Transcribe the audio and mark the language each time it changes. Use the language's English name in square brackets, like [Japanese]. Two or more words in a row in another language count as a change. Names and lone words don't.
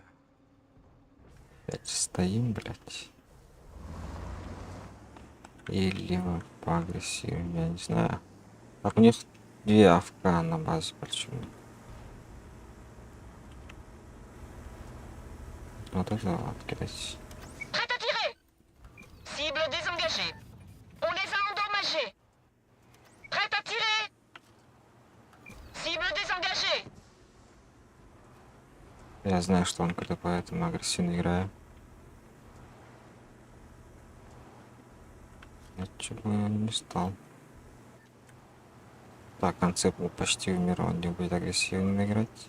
[Russian] Опять стоим, блядь. Или мы поагрессивнее, я не знаю. Так, у них 2 АФК на базе, почему? Вот это вот, кидать. [French] Prête à tirer. Cible désengagée. On les a endommagés. Prête à tirer. Cible désengagée. [Russian] Я знаю, что он какой-то, поэтому агрессивно играю. Я чего не стал. Так, концепт был почти умер, он не будет агрессивно играть.